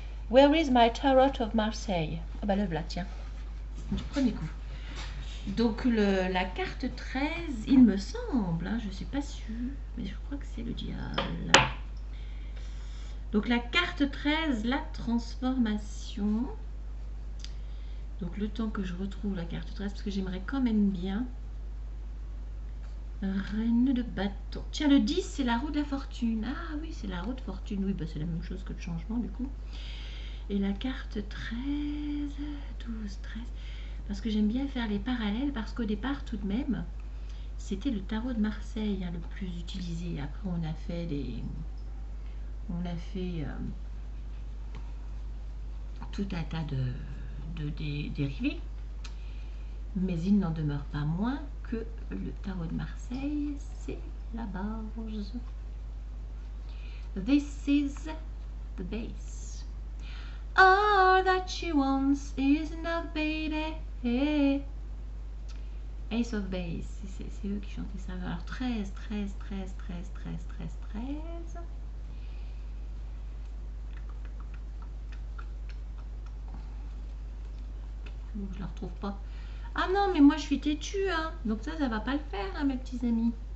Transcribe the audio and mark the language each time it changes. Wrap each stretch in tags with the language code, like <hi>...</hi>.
<en>Where is my tarot of Marseille?</en> <fr>Ah bah le voilà, tiens. Du premier coup. Donc la carte 13, il me semble, hein, je ne suis pas sûre, mais je crois que c'est le diable. Donc la carte 13, la transformation. Donc le temps que je retrouve la carte 13, parce que j'aimerais quand même bien. Reine de bâton. Tiens, le 10, c'est la roue de la fortune. Ah oui, c'est la roue de fortune. Oui, bah, c'est la même chose que le changement du coup. Et la carte 13, 12, 13. Parce que j'aime bien faire les parallèles, parce qu'au départ, tout de même, c'était le tarot de Marseille le plus utilisé. Après, on a fait tout un tas de dérivés. Mais il n'en demeure pas moins que le tarot de Marseille, c'est la base.</fr> <en>This is the base. All that she wants is enough, baby.</en> <fr>Ace of base, c'est eux qui chantaient ça. Alors 13, 13, 13, 13, 13, 13, 13. Bon, je la retrouve pas. Ah non, mais moi je suis têtue, hein. Donc ça va pas le faire, hein, mes petits amis.</fr>